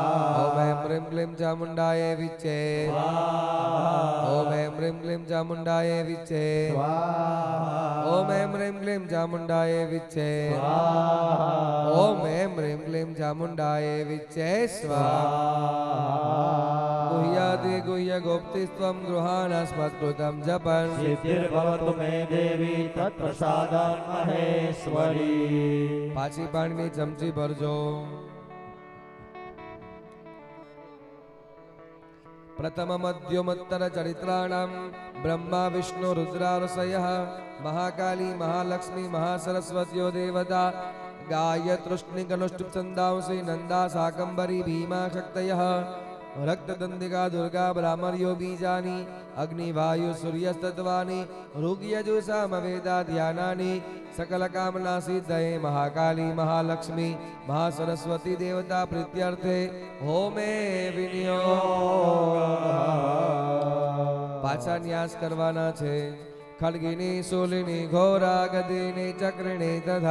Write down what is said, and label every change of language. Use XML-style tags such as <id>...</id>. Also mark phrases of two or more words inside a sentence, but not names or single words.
<sa>ओम एम ह्रीं क्लीं चामुण्डाय विच्चे ओम एम ह्रीं क्लीं चामुण्डाय विच्चे ओम एम ह्रीं क्लीं चामुण्डाय विच्चे ओम एम ह्रीं क्लीं चामुण्डाय विच्चे स्वाहा गुह्यादि गुह्य गोप्तिस्त्वं गृहाणस्मत्कृतं जपन् सिद्धिर्भवतु मे देवी तत्प्रसादं महेश्वरी</sa> <gu>पाછી પાણીની ચમચી ભરજો।</gu> <sa>प्रथम मध्योमत्तर चरित्राणां ब्रह्मा विष्णु रुद्रारसयः महाकाली महालक्ष्मी महासरस्वत्यो देवता गायत्रुष्णिकनुष्टुप् छन्दांसि नन्दा शाकम्भरी भीमा शक्तयः रक्तदंडिका दुर्गा ब्राह्मण्यो बीजानि अग्निवायु सूर्यस्तत्वानि ऋग्यजुषामवेदा ध्यानानि सकल कामना सिद्धये महाकाली महालक्ष्मी महासरस्वती देवता प्रीत्यर्थे होमे विनियोग</sa> <gu>પાછા ન્યાસ કરવાના છે</gu> <sa>खड़गिनी शूलिनी घोरा गदिनी चक्रिणी तथा</sa>